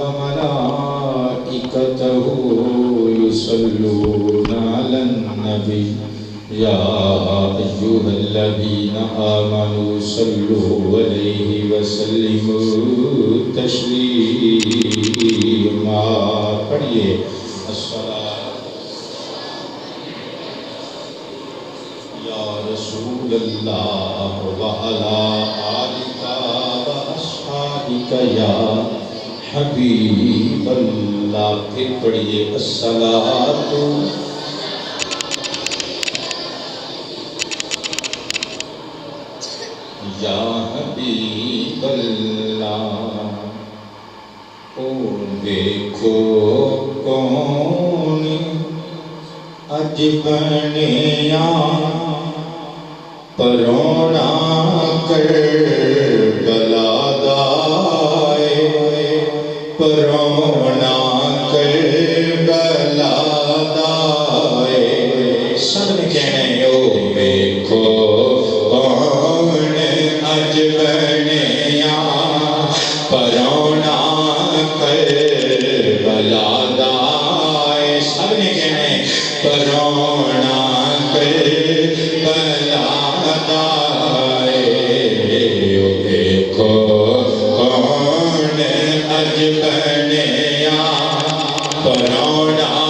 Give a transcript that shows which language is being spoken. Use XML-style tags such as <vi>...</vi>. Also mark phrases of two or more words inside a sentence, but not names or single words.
<ar>وملائكته يصلون على النبي يا أيها الذين آمنوا صلوا عليه وسلموا تسليما پڑھیے الصلاة یا رسول اللہ وعلى آلك وأصحابك یا</ar> <pa>حبیب اللہ پھر پڑھیے الصلاة</pa> <ar>یا حبیب اللہ</ar> <pa>او دیکھو کون اج بنیا پرونا کربلا دائے پرونا کربلا دائے سب نے کہنے او دیکھو اج بنیا پرونا کربلا دائے سب نے کہنے پرونا کربلا دائے او دیکھو کون اج بنیا پرونا</pa>